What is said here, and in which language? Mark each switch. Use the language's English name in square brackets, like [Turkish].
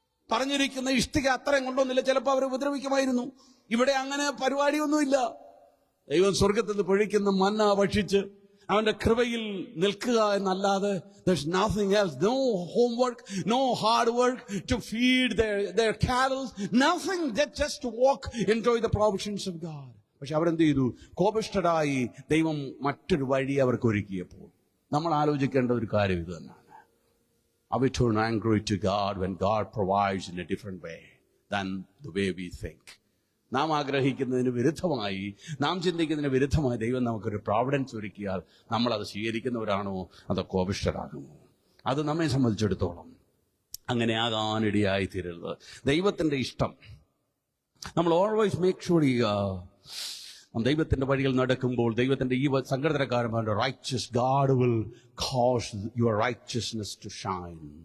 [Malayalam] പറഞ്ഞിരിക്കുന്ന ഇഷ്ടിക അത്രയും കൊണ്ടൊന്നുമില്ല, ചിലപ്പോൾ അവരെ ഉപദ്രവിക്കുമായിരുന്നു. ഇവിടെ അങ്ങനെ പരിപാടിയൊന്നുമില്ല. ദൈവം സ്വർഗത്തിൽ നിന്ന് പൊഴിക്കുന്ന മന്ന ഭക്ഷിച്ച് അവന്റെ കൃപയിൽ നിൽക്കുക എന്നല്ലാതെ [English] there's nothing else. No homework, no hard work to feed their cattle, nothing. They just walk, enjoy the provisions of God. [Malayalam] പക്ഷെ അവരെന്ത് ചെയ്തു? കോപിഷ്ഠരായി ദൈവം മറ്റൊരു വഴി അവർക്ക് ഒരുക്കിയപ്പോൾ നമ്മൾ ആലോചിക്കേണ്ട ഒരു കാര്യം ഇത് തന്നെയാണ്. [English] We turn angry to God when God provides in a different way than the way we think. [Malayalam] നാം ആഗ്രഹിക്കുന്നതിന് വിരുദ്ധമായി, നാം ചിന്തിക്കുന്നതിന് വിരുദ്ധമായി ദൈവം നമുക്കൊരു പ്രോവിഡൻസ് ഒരുക്കിയാൽ നമ്മൾ അത് സ്വീകരിക്കുന്നവരാണോ അതോ കോപിഷ്ഠരാകുമോ? അത് നമ്മെ സംബന്ധിച്ചിടത്തോളം അങ്ങനെ ആകാനിടയായി തീരരുത്. ദൈവത്തിന്റെ ഇഷ്ടം നമ്മൾ [English] always make sure [Malayalam] ദൈവത്തിന്റെ വഴികൾ നടക്കുമ്പോൾ ദൈവത്തിന്റെ ഈ സങ്കടകരമായ [English] Righteous God will cause your righteousness to shine.